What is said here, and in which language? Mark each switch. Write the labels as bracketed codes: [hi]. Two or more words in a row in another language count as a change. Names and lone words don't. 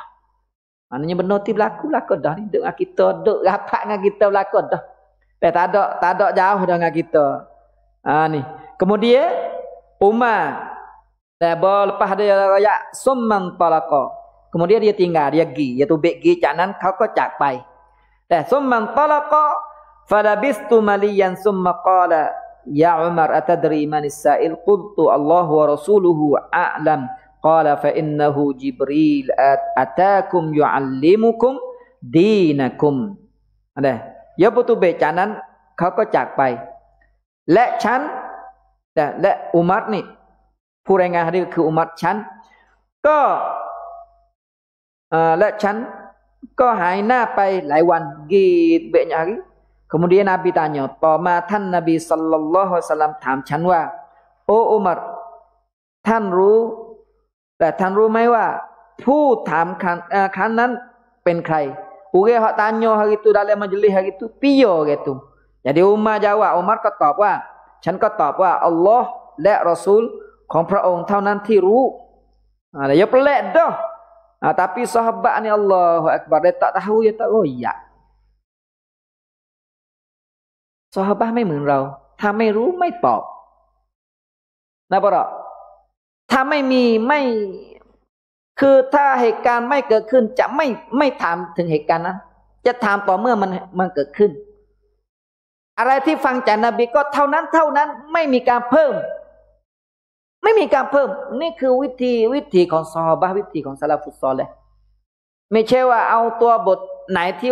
[ms] Maknanya benda tu berlaku dah ni duk dengan kita, duk rapat dengan kita berlaku dah. Tak ada jauh dengan kita. Ni. Kemudian Umar lepas dia royak [ar] ثم انطلق. [ms] Kemudian dia tinggal, dia pergi, dia tu pergi [th] จากนั้นเขาก็จากไปแต่ [ar] ثم انطلق فلبثت مليا ثم قال يا عمر أتدري من السائل? قلت الله ورسوله أعلم قال فإنه جبريل أتاكم يعلمكم دينكم. [ms] Ada. Ya [th] ปุตุเบจากนั้นเขาก็จากไปและฉันและอุมัรนี่ผู้รายงานหะดีษคืออุมัรฉันก็ และฉันก็หายหน้าไปหลายวัน [ms] gitu banyak hari kemudian Nabi tanya [th] ต่อมาท่านนบีศ็อลลัลลอฮุอะลัยฮิวะซัลลัมถามฉันว่าโอ้อุมัรท่านรู้แต่ท่านรู้ไหมว่าผู้ถามครั้งนั้นเป็นใคร [ms] Orang hak tanya hari itu dalam majlis hari itu piyo gitu. Jadi Umar jawab, Umar [th] ก็ตอบว่าฉันก็ตอบว่าอัลลอฮ์และรอซูลของพระองค์เท่านั้นที่รู้ [ms] ya pelik dah. Tapi sahabat ni Allahu Akbar dia tak tahu dia tak royak. [th] Sahabat ไม่เหมือนเราถ้าไม่รู้ไม่ตอบนะบ่ล่ะถ้าไม่มีไม่คือถ้าเหตุการณ์ไม่เกิดขึ้นจะไม่ถามถึงเหตุการณ์นั้นจะถามต่อเมื่อมันเกิดขึ้นอะไรที่ฟังจากนบีก็เท่านั้นไม่มีการเพิ่มนี่คือวิธีของซอฮาบะห์วิธีของซะลาฟุสซอลิห์ไม่ใช่ว่าเอาตัวบทไหนที่